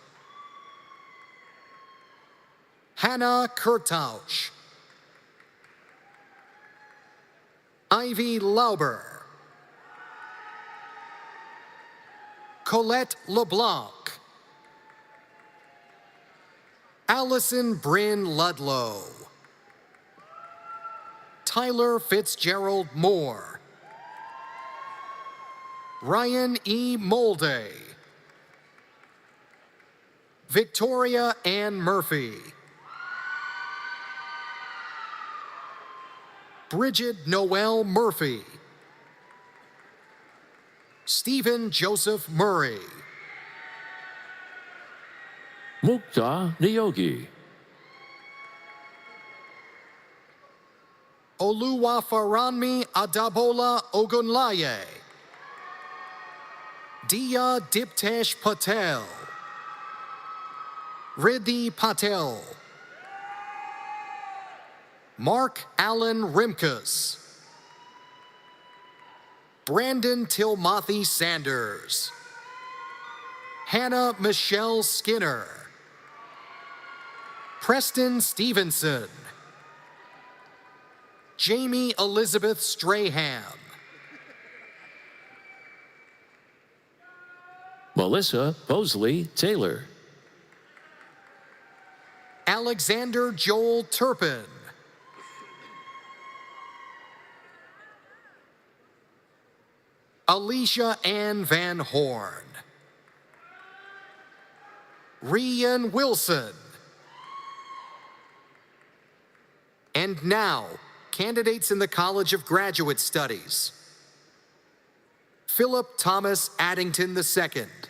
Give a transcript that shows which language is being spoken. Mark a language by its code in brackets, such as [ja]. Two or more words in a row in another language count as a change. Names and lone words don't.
[en] Hannah Kurtausch. Ivy Lauber. Colette LeBlanc. Allison Bryn Ludlow. Tyler Fitzgerald Moore. Ryan E. Molday. Victoria Ann Murphy. Bridget Noel Murphy. Stephen Joseph Murray. Mukta Niyogi. Oluwafaranmi Adabola Ogunlaye. Dia Diptesh Patel. Riddhi Patel. Mark Allen Rimkus. Brandon Tilmothy Sanders. Hannah Michelle Skinner. Preston Stevenson. Jamie Elizabeth Strahan. Melissa Bosley Taylor. Alexander Joel Turpin. Alicia Ann Van Horn. Rian Wilson. And now, candidates in the College of Graduate Studies. Philip Thomas Addington II.